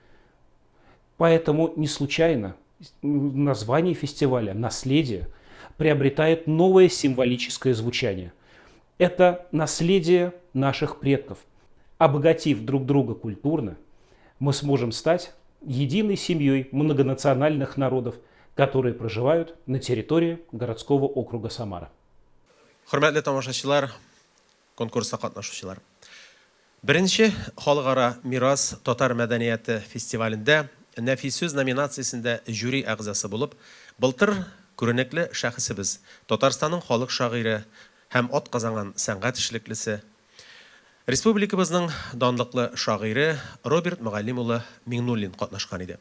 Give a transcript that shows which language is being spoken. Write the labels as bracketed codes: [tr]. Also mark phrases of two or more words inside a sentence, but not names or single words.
[ru] Поэтому не случайно название фестиваля «Наследие» приобретает новое символическое звучание. Это наследие наших предков. Обогатив друг друга культурно, мы сможем стать единой семьей многонациональных народов, которые проживают на территории городского округа Самара. [tt] Hürmetli тамашачылар, конкурста катнашучылар. Беренче халыкара мирас татар мәдәнияте фестивалендә нәфис сүз номинациясендә жюри әгъзасы булып, былтыр күренекле шәхесебез, Татарстанның халык шагыйре һәм атказанган сәнгать эшлеклесе, республикабызның данлыклы шагыйре Роберт Мөгаллим улы Миңнуллин катнашкан иде.